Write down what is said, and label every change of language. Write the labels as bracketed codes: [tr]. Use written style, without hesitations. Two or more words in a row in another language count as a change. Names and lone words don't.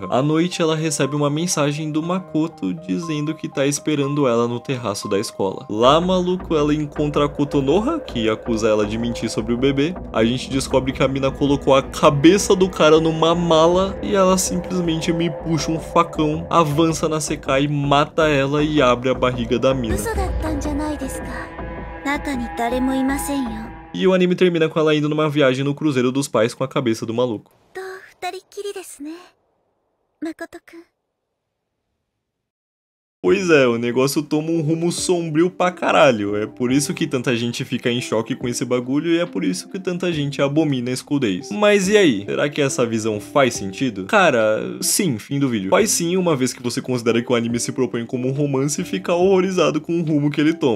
[pt] À noite, ela recebe uma mensagem do Makoto dizendo que tá esperando ela no terraço da escola. Lá, maluco, ela encontra a Kotonoha, que acusa ela de mentir sobre o bebê. A gente descobre que a mina colocou a cabeça do cara numa mala e ela simplesmente me puxa um facão, avança na Sekai, mata ela e abre a barriga da mina. [ja] 嘘だったんじゃないですか中に誰もいませんよ [pt] E o anime termina com ela indo numa viagem no cruzeiro dos pais com a cabeça do maluco. [ja] と二人っきりですね誠くん [pt] Pois é, o negócio toma um rumo sombrio pra caralho. É por isso que tanta gente fica em choque com esse bagulho e é por isso que tanta gente abomina School Days. Mas e aí? Será que essa visão faz sentido? Cara, sim, fim do vídeo. Faz sim, uma vez que você considera que o anime se propõe como um romance e fica horrorizado com o rumo que ele toma.